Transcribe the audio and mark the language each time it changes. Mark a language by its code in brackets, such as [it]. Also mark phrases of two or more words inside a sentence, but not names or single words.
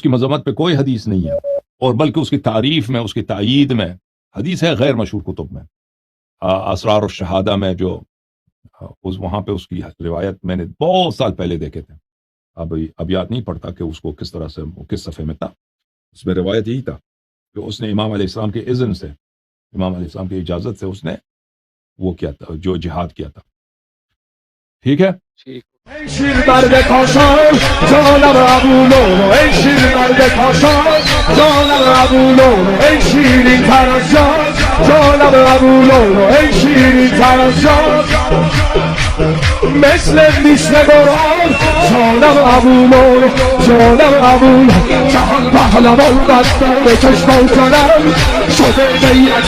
[ur] کی مذمت پہ کوئی حدیث نہیں ہے، اور بلکہ اس کی تعریف میں، اس کی تائید میں حدیث ہے غیر مشہور کتب میں، اسرار الشہادہ میں جو وہاں پہ اس کی روایت میں نے بہت سال پہلے دیکھے تھے، اب یاد نہیں پڑتا کہ اس کو کس طرح سے کس صفحے میں تھا، اس میں روایت یہی تھا کہ اس نے امام [ar] علیہ السلام [ur] کے اذن سے، امام [ar] علیہ السلام [ur] کی اجازت سے اس نے وہ کیا تھا، جو جہاد کیا تھا، ٹھیک ہے؟ [fa] ای شیر مرد کاشان جانم ابو لؤلؤ، ای شیر مرد کاشان جانم ابو لؤلؤ، ای شیرین تر از جان جانم ابو لؤلؤ، ای شیرین تر از جان مثل نیست قرآن جانم ابو لؤلؤ، جانم ابو لؤلؤ، جهان پهلوان بسته به چشم و جانم شده بیعت